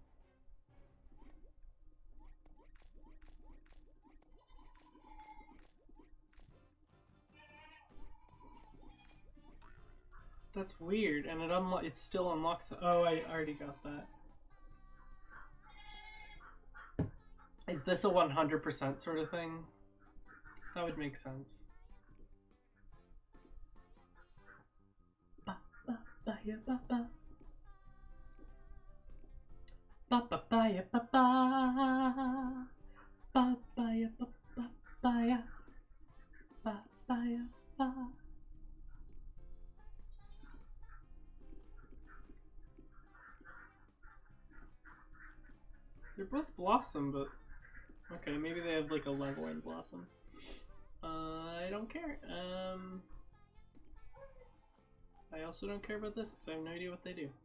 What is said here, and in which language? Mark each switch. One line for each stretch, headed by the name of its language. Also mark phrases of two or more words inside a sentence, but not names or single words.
English: That's weird, and it still unlocks. Oh, I already got that. Is this a 100% sort of thing? That would make sense. Ba ba ba ya ba ba. Ba ba ba ya ba ba. Ba ba ya ba ba ba ya. Ba ba ya ba. They're both Blossom, but okay, maybe they have like a level in Blossom. I don't care. I also don't care about this because I have no idea what they do.